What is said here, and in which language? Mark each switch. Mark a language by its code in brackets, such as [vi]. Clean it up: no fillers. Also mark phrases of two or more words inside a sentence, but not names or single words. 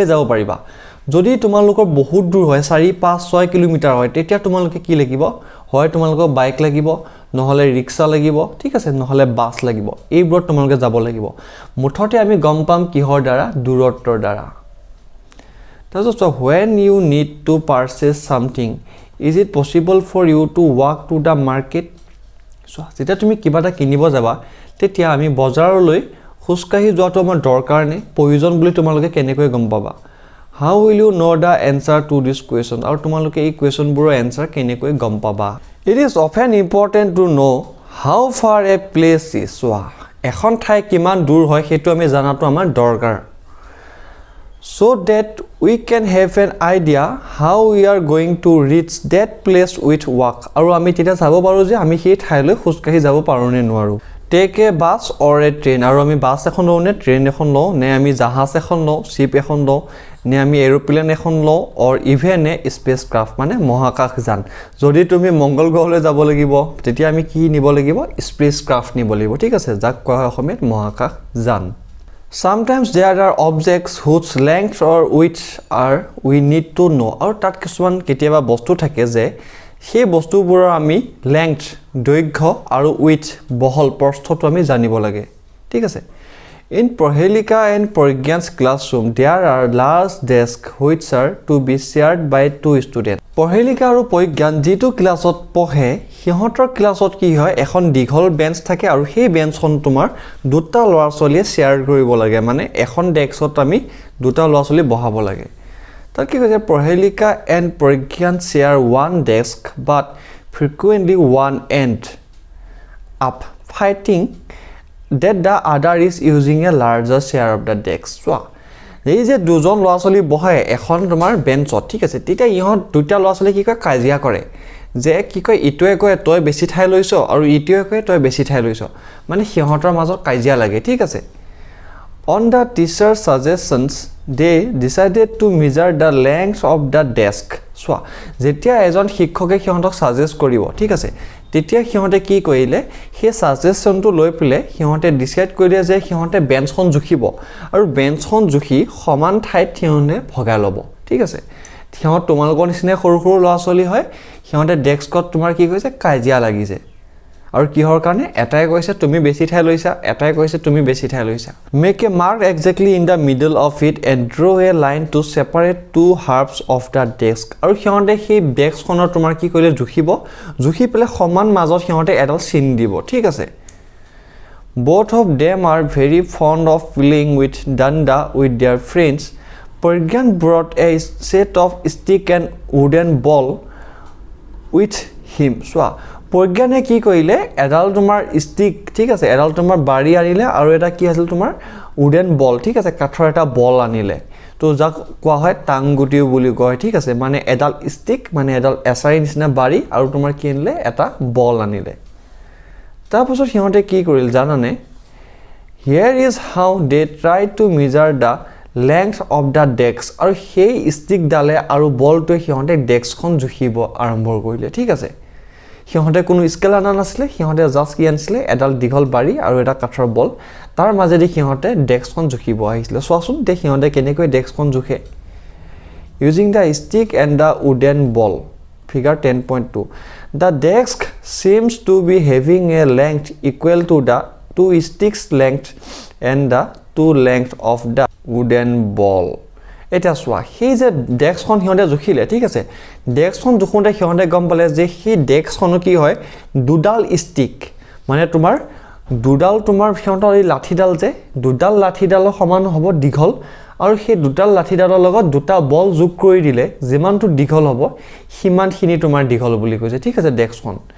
[as] যাব পাৰিবা যদি তোমালোকৰ বহুত দূৰ হয় 4 5 6 কিলোমিটাৰ হয় তেতিয়া তোমালোকে কি লাগিব হয় তোমালোকৰ বাইক লাগিব নহলে ৰিক্সা লাগিব ঠিক আছে নহলে বাস লাগিব এইবোৰ তোমালোকে যাব লাগিব মুঠতে আমি গম পাম কিহৰ দ্বাৰা দূৰত্বৰ দ্বাৰা তাৰপিছত [en] when you need to purchase something is it possible for you to walk to the market [as] so যেতিয়া তুমি কিবা এটা কিনিব যাবা তেতিয়া আমি বজাৰলৈ খুসকাহি যোৱাটো আমাৰ দৰকাৰ নে প্ৰয়োজন বুলি তোমালোকে কেনেকৈ গম পাবা [en] How will you know the answer to this question? [as] আৰু তোমালোকে এই কোৱেশ্চনবোৰৰ এনসাৰ কেনেকৈ গম পাবা [en] It is often important to know how far a place is. So, [as] এখন ঠাই কিমান দূৰ হয় হেতু আমি জানাটো আমাৰ দৰকাৰ [en] so that we can have an idea how we are going to reach that place with walk [as] আৰু আমি তেতিয়া চাব পাৰো যে আমি সেই ঠাইলৈ খুসকাহি যাব পাৰো নে নোৱাৰো [en] Take a bus or a train [as] আৰু আমি বাস এখন লও নে ট্ৰেইন এখন লও নে আমি জাহাজ এখন লও শিপ এখন লও নে আমি এৰোপ্লেন এখন লও [en] or even a spacecraft [as] মানে মহাকাশযান যদি তুমি মঙ্গল গ্ৰহলৈ যাব লাগিব তেতিয়া আমি কি নিব লাগিব স্পেসক্রাফট নিব লাগিব ঠিক আছে যাক কোৱা হয় অসমীয়াত মহাকাশযান [en] Sometimes there are objects whose length or width are we need to know [as] আৰু তাত কিছুমান কেতিয়াবা বস্তু থাকে যে সেই বস্তুবোৰৰ আমি লেংথ দৈৰ্ঘ্য আৰু উইথ বহল প্ৰস্থটো আমি জানিব লাগে ঠিক আছে [en] In Prohelika and Pragyan's classroom there are large desks which are to be shared by two students [as] Prohelika আৰু Pragyan যেটো ক্লাছত পঢ়ে সিহঁতৰ ক্লাছত কি হয় এখন দীঘল বেঞ্চ থাকে আৰু সেই বেঞ্চখন তোমাৰ দুটা ল'ৰা ছোৱালীয়ে শেয়াৰ কৰিব লাগে মানে এখন ডেস্কত আমি দুটা ল'ৰা ছোৱালী বহাব লাগে তাৰ কি কৈছে [en] Prohelika and Pragyan share one desk but frequently one end up fighting that the other is using a larger share of the desk so [as] এই যে দুজন ল'ৰা ছোৱালী বহে এখন তোমাৰ বেঞ্চত ঠিক আছে তেতিয়া ইহঁত দুটা ল'ৰা ছোৱালী কি কয় কাজিয়া কৰে যে কি কয় ইটোৱে কয় তই বেছি ঠাই লৈছ আৰু ইটোৱে কয় তই বেছি ঠাই লৈছ মানে সিহঁতৰ মাজত কাজিয়া লাগে ঠিক আছে [en] On the teacher's suggestions they decided to measure the length of the desk so [as] যেতিয়া এজন শিক্ষকে সিহঁতক সাজেষ্ট কৰিব ঠিক আছে তেতিয়া সিহঁতে কি কৰিলে সেই সাজেশনটো লৈ পিলে সিহঁতে ডিসাইড কৰিলে যে সিহঁতে বেঞ্চখন জুখিব আৰু বেঞ্চখন জুখি সমান ঠাইত সিহঁতে ভগাই ল'ব ঠিক আছে সিহঁত তোমালোকৰ নিচিনা সৰু সৰু ল'ৰা ছোৱালী হয় সিহঁতে ডেস্কত তোমাৰ কি কৈছে কাজিয়া লাগিছে আৰু কিহৰ কাৰণে এটাই কৈছে তুমি বেছি ঠাই লৈছা এটাই কৈছে তুমি বেছি ঠাই লৈছা [en] make a mark exactly in the middle of it and draw a line to separate two halves of the desk [as] আৰু সিহঁতে সেই ডেস্কখনৰ তোমাৰ কি কৰিলে জুখি পেলাই সমান মাজত সিহঁতে এডাল চিন দিব ঠিক আছে [en] both of them are very fond of playing with danda with their friends Pragyan brought a set of stick and wooden ball with him so Pragyan [as] কি কৰিলে এডাল তোমাৰ ষ্টিক ঠিক আছে এডাল তোমাৰ বাড়ি আনিলে আৰু এটা কি আছিল তোমাৰ [en] wooden ball [as] ঠিক আছে কাঠৰ এটা বল আনিলে তো যাক কোৱা হয় টাংগুটিও বুলি কয় ঠিক আছে মানে এডাল ষ্টিক মানে এডাল এছাৰি নিচিনা বাড়ি আৰু তোমাৰ কি আনিলে এটা বল আনিলে তাৰপিছত সিহঁতে কি কৰিল জানানে here [en] is how they try to measure the length of the desk [as] আৰু সেই ষ্টিক ডালে আৰু বলটো সিহঁতে ডেস্কখন জুখিব আৰম্ভ কৰিলে ঠিক আছে সিহঁতে কোনো স্কেল আনা নাছিলে সিহঁতে জাস্ট কি আনিছিলে এডাল দীঘল বাড়ি আৰু এটা কাঠৰ বল তাৰ মাজেদি সিহঁতে ডেস্কখন জুখিব আহিছিলে চোৱাচোন দে সিহঁতে কেনেকৈ ডেস্কখন জুখে [en] using the stick and the wooden ball figure 10.2 the desk seems to be having a length equal to the two sticks length and the two length of the wooden ball [as] এটা সোয়া সেই যে ডেস্কখন হিহঁতে জুখিলে ঠিক আছে ডেস্কখন জুখোতে হিহঁতে গম পালে যে সেই ডেস্কখন কি হয় দুডাল ষ্টিক মানে তোমাৰ দুডাল তোমাৰ হিহঁতৰ এই লাঠিডাল যে দুডাল লাঠিডালৰ সমান হ'ব দীঘল আৰু সেই দুডাল লাঠিডালৰ লগত দুটা বল যোগ কৰি দিলে যিমানটো দীঘল হ'ব সিমানখিনি তোমাৰ দীঘল বুলি কৈছে ঠিক আছে ডেস্কখন